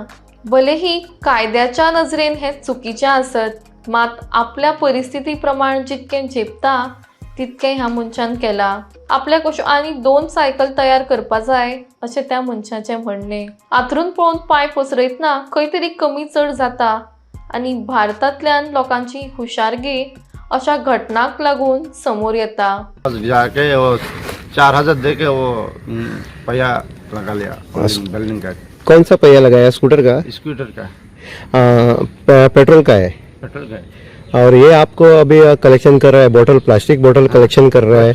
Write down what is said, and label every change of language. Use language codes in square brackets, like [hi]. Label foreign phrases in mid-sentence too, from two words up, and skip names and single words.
[kok] भलेही कायद्याच्या नजरेन हे चुकीचें आसत, मात आपल्या परिस्थिती प्रमाण जितकें झेपता तितकें ह्या मनशान केलां। आपल्याक अश्यो आनी 2 सायकल तयार करपा जाय अशें त्या मनशाचें म्हणणें। आथरून पळोवन पांय पसरयतना खंय तरी कमी चड जाता आनी भारतांतल्यान लोकांची हुशारगी अशा घटनाक लागून समोर येता। [hi] जाके वो 4000 दे के वो पहिया लगा लिया बिल्डिंग का। कौन सा पहिया लगाया? स्कूटर का? स्कूटर का। पेट्रोल का है? पेट्रोल का है। और ये आपको अभी कलेक्शन कर रहा है बोतल, प्लास्टिक बोतल कलेक्शन कर रहा है।